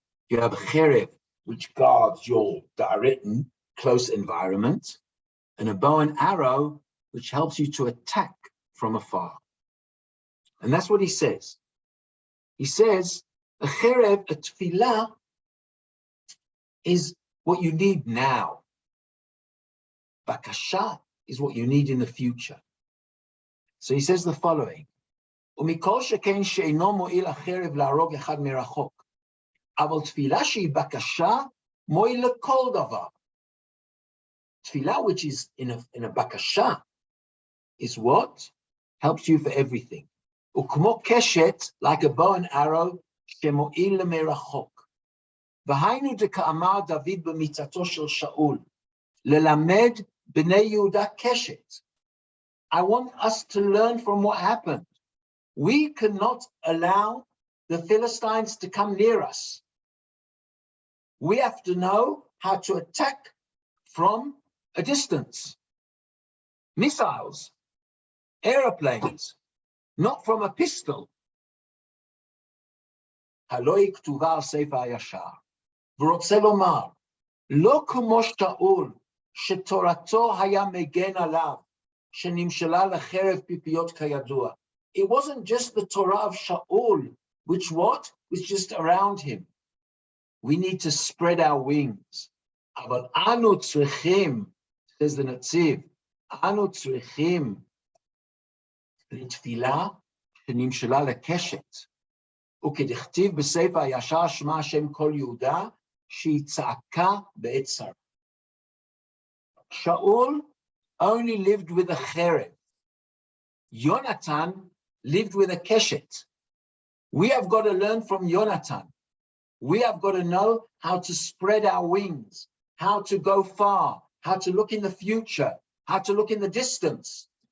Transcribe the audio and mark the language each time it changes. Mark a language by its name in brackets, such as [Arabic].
[English] You have a cherev, which guards your direct and close environment, and a bow and arrow, which helps you to attack from afar. And that's what he says. He says, a cherev, a tefillah, is what you need now. Bakasha is what you need in the future. So he says the following. [Hebrew] ומכל שכן שאינו מועיל החרב להרוג אחד מרחוק, אבל תפילה שהיא בקשה מועיל לכל דבר. [English] Tefillah, which is in a bakasha, is what? Helps you for everything. [Hebrew] וכמו קשת, [English] like a bow and arrow, [Hebrew] שמועיל למרחוק. והיינו דכאמר דוד במיתתו של שאול, ללמד בני יהודה קשת. [English] I want us to learn from what happened. We cannot allow the Philistines to come near us. We have to know how to attack from a distance. Missiles, airplanes, not from a pistol. [Hebrew] הלא היא כתובה על ספר הישר. ורוצה לומר, לא כמו שאול, שתורתו היה מגן עליו, שנמשלה לחרב פיפיות כידוע. [English] It wasn't just the Torah of Shaul, which what? Was just around him. We need to spread our wings. [Hebrew] אבל אנו צריכים, [English] says the Netziv, [Hebrew] אנו צריכים לתפילה שנמשלה לקשת. וכדכתיב בספר הישר שמע השם כל יהודה, שהיא צעקה בעת צרה. [English] Shaul only lived with a cherev. Yehonatan lived with a keshet. We have got to learn from Yehonatan. We have got to know how to spread our wings, how to go far, how to look in the future, how to look in the distance.